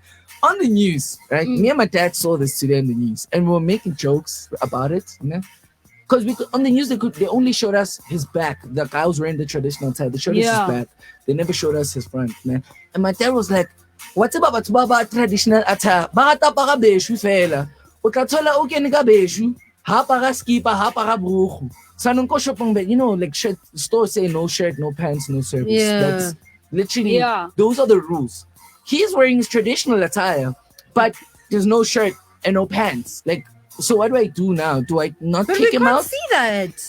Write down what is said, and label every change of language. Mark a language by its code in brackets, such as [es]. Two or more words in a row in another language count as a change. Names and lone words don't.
[en] On the news, right? Me and my dad saw this today on the news, and we were making jokes about it, you know? Because on the news they only showed us his back. The guy was wearing the traditional tie. They showed us his back. They never showed us his front, man. And my dad was like, "What's about traditional attire? [st] Bata para beshu fela. O tla thola o kene ka beshu, ha para skipa, ha para brugu." [en] So you know, like stores say no shirt, no pants, no service. Yeah. That's literally those are the rules. He's wearing his traditional attire, but there's no shirt and no pants. Like, so what do I do now? Do I not But kick we him can't out? see that.